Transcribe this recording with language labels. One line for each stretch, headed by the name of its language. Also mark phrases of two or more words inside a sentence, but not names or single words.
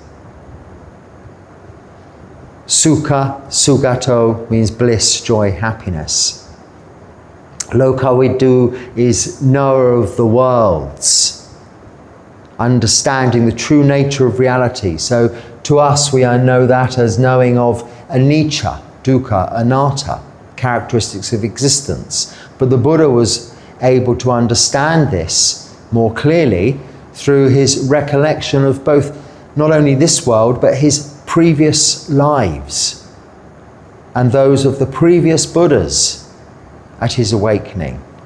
English: Sukha, Sugato means bliss, joy, happiness. Lokaviddu is knower of the worlds, understanding the true nature of reality. So to us we know that as knowing of
Pali: anicca, dukkha, anatta,
English: characteristics of existence. But the Buddha was able to understand this more clearly through his recollection of both not only this world but his previous lives and those of the previous Buddhas at his awakening.